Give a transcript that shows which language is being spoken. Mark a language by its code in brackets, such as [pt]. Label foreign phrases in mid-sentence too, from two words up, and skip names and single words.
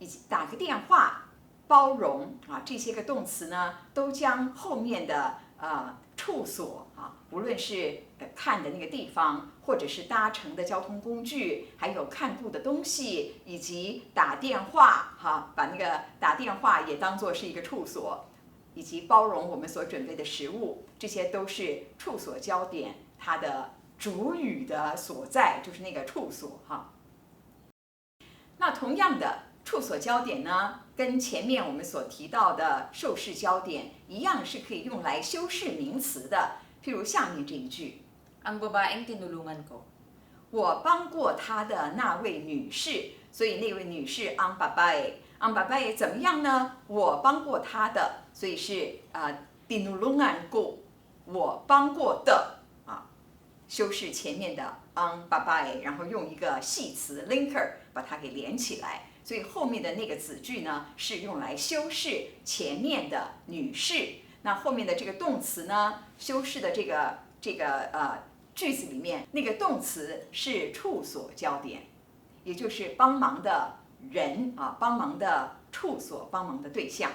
[zh] 及打个电话、包容啊，这些个动词呢，都将后面的处所啊，无论是看的那个地方，或者是搭乘的交通工具，还有看顾的东西，以及打电话哈，把那个打电话也当作是一个处所，以及包容我们所准备的食物，这些都是处所焦点它的主语的所在，就是那个处所哈。那同样的，处所焦点呢，跟前面我们所提到的受事焦点一样，是可以用来修饰名词的。譬如下面这一句， [tl] Ang babaeng tinulungan ko. [zh] 我帮过她的那位女士，所以那位女士 [tl] ang babae， ang babae [zh] 怎么样呢？我帮过她的，所以是 [tl] tinulungan ko， [zh] 我帮过的啊，修饰前面的 [tl] ang babae， [zh] 然后用一个系词 linker 把它给连起来。所以后面的那个子句呢，是用来修饰前面的女士。那后面的这个动词呢，修饰的这个句子里面，那个动词是处所焦点，也就是帮忙的人啊，帮忙的处所，帮忙的对象。